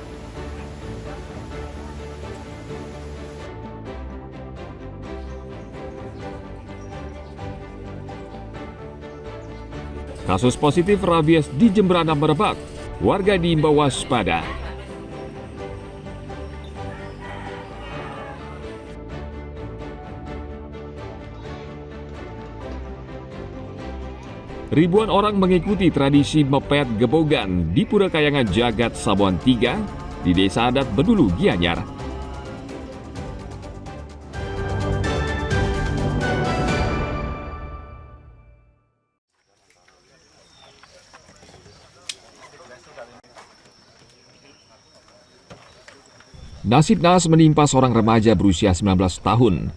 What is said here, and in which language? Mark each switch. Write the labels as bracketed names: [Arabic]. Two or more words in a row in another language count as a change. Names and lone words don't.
[Indonesian] Kasus positif rabies di Jemberana merebak, warga diimbau waspada. Ribuan orang mengikuti tradisi mepet gebogan di Pura Kayangan Jagat Sabuan 3 di Desa Adat Bedulu, Gianyar. Nasib naas menimpa seorang remaja berusia 19 tahun.